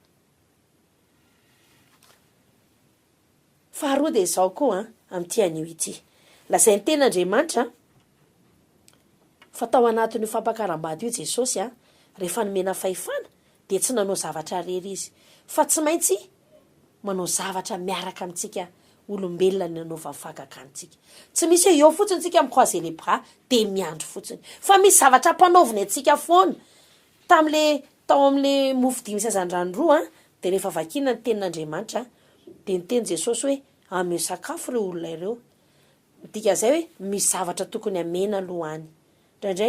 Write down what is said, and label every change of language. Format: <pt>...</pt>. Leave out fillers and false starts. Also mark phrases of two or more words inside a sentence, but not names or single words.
<mg>Faharoa dia izao koa amin'ity anio ity lazay ny ten'Andriamanitra fa tao anatin'io fampakaram-bady io Jesosy rehefa nomena fahefana dia tsy nanao zavatra rery izy fa tsy maintsy manao zavatra miaraka amintsika olombelona ny anaova fahagagantsika tsy misy hoe eo fotsiny tsika am'</mg> <fr>croiser les bras</fr> <mg>de miandro fotsiny fa misy zavatra ampanaoviny atsika foana tao am'le mofo dimy sazandrano roa de rehefa vakina ny tenin'Andriamanitra de niteny Jesosy hoe ame sakafo reo olona ireo dika zay hoe misy zavatra tokony amena aloha any ndraindray</mg>